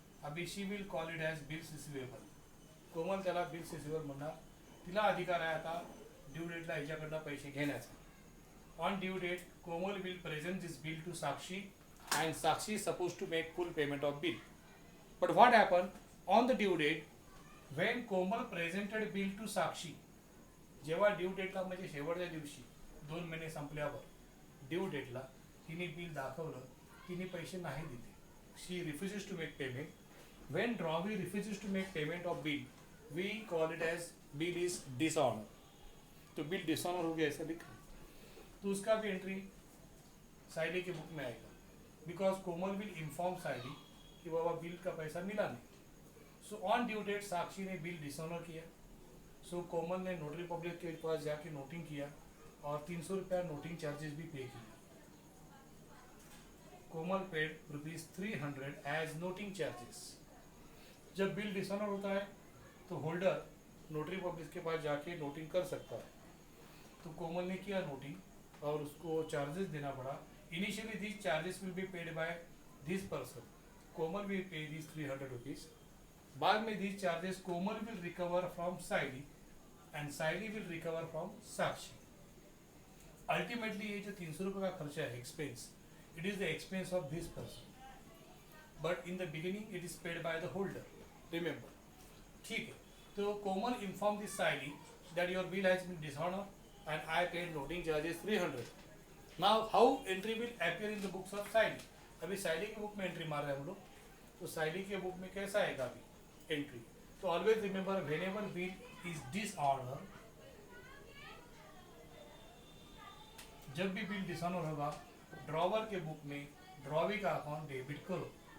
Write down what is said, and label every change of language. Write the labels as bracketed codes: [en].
[en] अभी she will call it as bills receivable. [mr] कोमल त्याला bills receivable म्हणणार. तिला अधिकार आहे आता ड्यू डेटला हिच्याकडनं पैसे घेण्याचा. [en] On due date Komal will present this bill to Sakshi and Sakshi is supposed to make full payment of bill. But what happened on the due date, when Komal presented bill to Sakshi, [mr] जेव्हा due डेटला म्हणजे शेवटच्या दिवशी 2 महिने संपल्यावर due डेटला तिने bill दाखवलं, तिने पैसे नाही दिले. [en] She refuses to make payment. When Dravi refuses to make payment of bill, we call it as bill is dishonor. [hi] तो बिल डिसऑनर हो गया ऐसा लिखा, तो उसका भी एंट्री साइली के बुक में आएगा. [en] because Komal will inform [hi] साइली कि बाबा बिल का पैसा मिला नहीं. सो ऑन ड्यू डेट साक्षी ने बिल डिसऑनर किया. सो कोमल ने नोटरी पब्लिक के पास जाके नोटिंग किया और 300 रुपया नोटिंग चार्जेस भी पे किया. [en] Komal paid ₹300 as noting charges. [hi] जब बिल डिसऑनर होता है तो होल्डर नोटरी पब्लिक के पास जाके नोटिंग कर सकता है. तो कोमल ने किया नोटिंग और उसको चार्जेस देना पड़ा. [en] Initially these charges will be paid by this person. Komal will pay these ₹300. [hi] बाद में [en] these charges Komal will recover from Saili and Saili will recover from Sakshi. Ultimately [hi] ये जो 300 रुपये का खर्चा है [en] expense, it is the expense of this person. But in the beginning it is paid by the holder. [hi] Remember. ठीक है. [en] तो Komal informed this Saili that your bill has been dishonored and I paid noting charges 300. Now how entry will appear in the books of Saili? [hi] अभी साइली के book में entry मार रहे हैं हम लोग. तो साइली के बुक में कैसा आएगा अभी एंट्री? तो [en] always remember whenever bill is disorder, [hi] जब भी बिल डिसऑनर होगा ड्रॉवर के बुक में ड्रॉवी का अकाउंट डेबिट करो.